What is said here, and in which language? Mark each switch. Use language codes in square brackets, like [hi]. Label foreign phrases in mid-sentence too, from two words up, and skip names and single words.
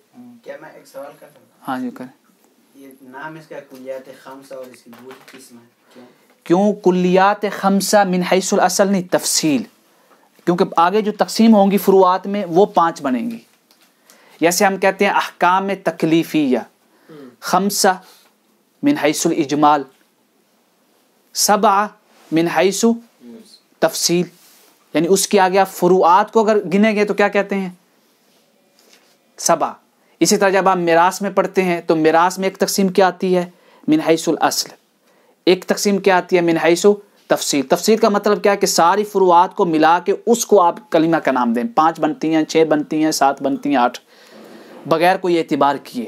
[ur] کیا میں ایک سوال کر سکتا ہوں؟ ہاں جی کریں. یہ نام اس کا کلیات خمسہ اور اس کی 2 قسم ہے، کیوں کلیات خمسہ [ar] من حیث الاصل [ur] نہیں، تفصیل. کیونکہ آگے جو تقسیم ہوں گی فروعات میں وہ 5 بنیں گی. جیسے ہم کہتے ہیں احکام تکلیفیہ 5 [ar] من حیث الاجمال، [ur] 7 [ar] من حیث تفصیل، [ur] یعنی اس کے آگے آپ فروعات کو اگر گنیں گے تو کیا کہتے ہیں 7۔ اسی طرح جب آپ میراث میں پڑھتے ہیں تو میراث میں ایک تقسیم کیا آتی ہے [ar] من حیث الاصل، [ur] ایک تقسیم کیا آتی ہے [ar] من حیث تفصیل۔ [ur] تفصیل کا مطلب کیا ہے کہ ساری فروعات کو ملا کے اس کو آپ کلمہ کا نام دیں، 5 بنتی ہیں، 6 بنتی ہیں، 7 بنتی ہیں، 8، بغیر کوئی اعتبار کیے۔